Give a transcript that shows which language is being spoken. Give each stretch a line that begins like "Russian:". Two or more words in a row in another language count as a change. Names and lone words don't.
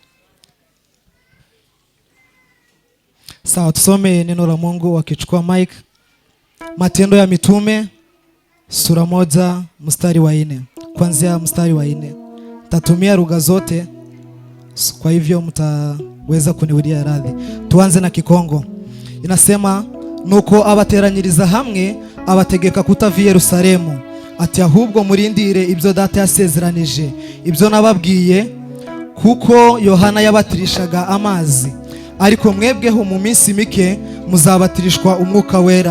Swahili: Sawa, tusome neno la Mungu wakichukua mic. Matendo ya Mitume sura 1 mstari wa 4. Kuanzia mstari wa 4. Tatumia lugha zote, kwa hivyo mtaweza kuniudia radhi. Tuanze na Kikongo. Inasema,
Kinyarwanda: nuko abateranyiriza hamwe abategeka kutava i Yerusalemu, ati ahubwo murindire ibyo data yasezeranije, ibyo nababwiye, kuko Yohana yabatirishaga amazi, ariko mwebweho mu minsi mike muzabatirishwa umwuka wera.